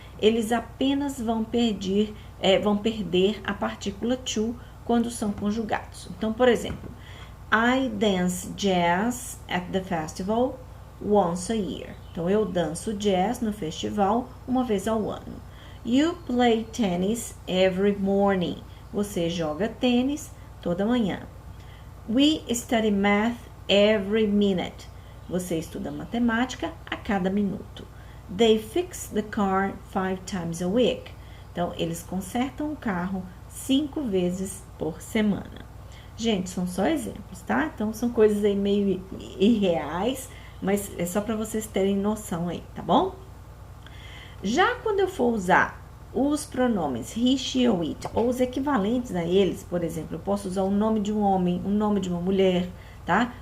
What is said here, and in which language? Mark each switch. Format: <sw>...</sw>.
<pt>Eles apenas vão perder a partícula to quando são conjugados.</pt> <en>Então, por exemplo, I dance jazz at the festival once a year.</en> <pt>Então, eu danço jazz no festival uma vez ao ano.</pt> <en>You play tennis every morning.</en> <pt>Você joga tênis toda manhã.</pt> <en>We study math every minute.</en> <pt>Você estuda matemática a cada minuto.</pt> <en>They fix the car 5 times a week.</en> <pt>Então, eles consertam o carro 5 vezes por semana. Gente, são só exemplos, tá? Então, são coisas aí meio irreais, mas é só para vocês terem noção aí, tá bom? Já quando eu for usar os pronomes he, she ou it, ou os equivalentes a eles, por exemplo, eu posso usar o nome de um homem, o nome de uma mulher, tá?</pt>